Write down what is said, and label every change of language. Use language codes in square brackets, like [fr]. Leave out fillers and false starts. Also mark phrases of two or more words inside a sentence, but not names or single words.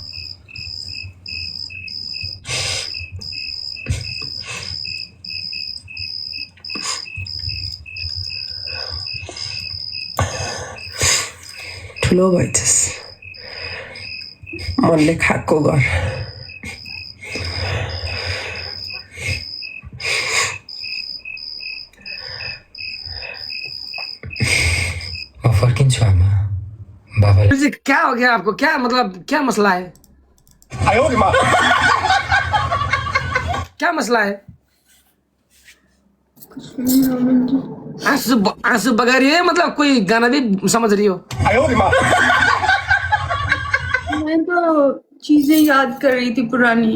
[ne] ठुलो भएछस्, मनले खाएको घर। म फर्किन्छु आमा। बाबाले [hi] जी क्या हो गया आपको? क्या मतलब क्या मसला है? क्या मसला है? आंसू बगा रही है, मतलब कोई गाना भी समझ रही हो? मैं तो चीजें याद कर रही थी पुरानी।